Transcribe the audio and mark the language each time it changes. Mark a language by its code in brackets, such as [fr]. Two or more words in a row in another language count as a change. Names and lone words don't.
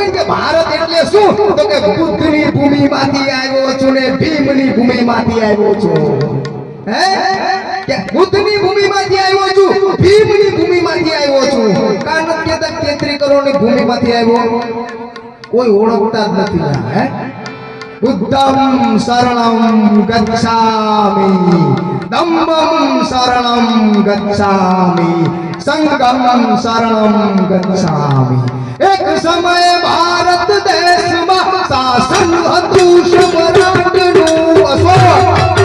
[gu] કે ભારત એટલે શું તો કે બુદ્ધની ભૂમિમાંથી આવ્યો છું ને ભીમની ભૂમિમાંથી આવ્યો છું હે કે બુદ્ધની ભૂમિમાંથી આવ્યો છું ભીમની ભૂમિમાંથી આવ્યો છું કારણ કે 33 કરોડની ભૂમિમાંથી આવ્યો કોઈ ઓળખતા જ નથી હે [pi] बुद्धं शरणं गच्छामि धम्मं शरणं गच्छामि संघं शरणं गच्छामि [hi] एक समय भारत देश में शासन [gu] હતું सम्राटનું અશોક